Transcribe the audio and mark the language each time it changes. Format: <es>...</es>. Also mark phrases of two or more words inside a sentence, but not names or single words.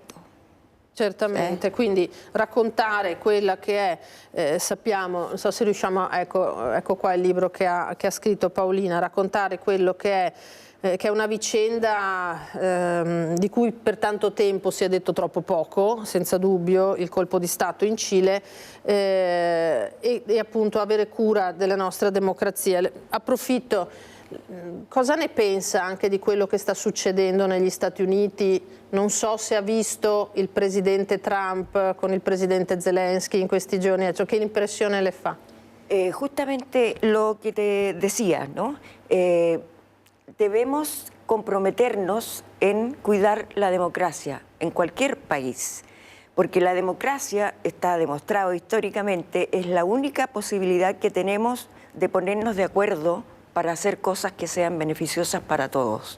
<it>Certamente, quindi raccontare quella che è, sappiamo, non so se riusciamo, ecco qua il libro che ha scritto Paolina, raccontare quello che è una vicenda di cui per tanto tempo si è detto troppo poco, senza dubbio, il colpo di Stato in Cile, e appunto avere cura della nostra democrazia. Approfitto. Cosa ne pensa anche di quello che sta succedendo negli Stati Uniti? Non so se ha visto il presidente Trump con il presidente Zelensky in questi giorni, cioè, che impressione le fa?</it> <es>Justamente lo que te decía, ¿no? Debemos comprometernos en cuidar la democracia en cualquier país, porque la democracia, está demostrado históricamente, es la única posibilidad que tenemos de ponernos de acuerdo para hacer cosas que sean beneficiosas para todos.</es>